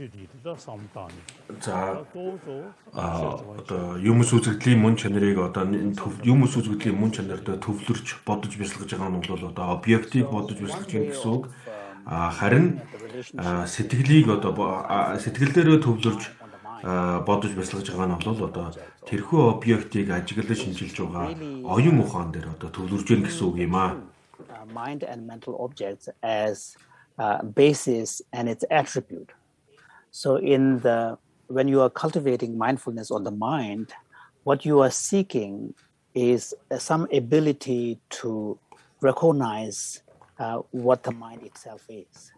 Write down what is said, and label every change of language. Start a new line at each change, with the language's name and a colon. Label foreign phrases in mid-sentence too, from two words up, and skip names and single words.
Mongolian: За юмс үзэгдлийн мөн чанарыг юмс үзэгдлийн мөн чанарт төвлөрч бодож бясалгаж байгаа нь бол объектыг бодож бясалгаж байгаа гэсэн үг. Харин сэтгэлийг сэтгэл дээрээ төвлөрж бодож бясалгаж байгаа нь бол тэрхүү объектыг ажиглаж шинжилж байгаа оюун ухаан дээр төвлөрж байгаа гэсэн үг юм аа.
English: Mind and mental objects as basis and its attribute. So when you are cultivating mindfulness on the mind, what you are seeking is some ability to recognize what the mind itself is.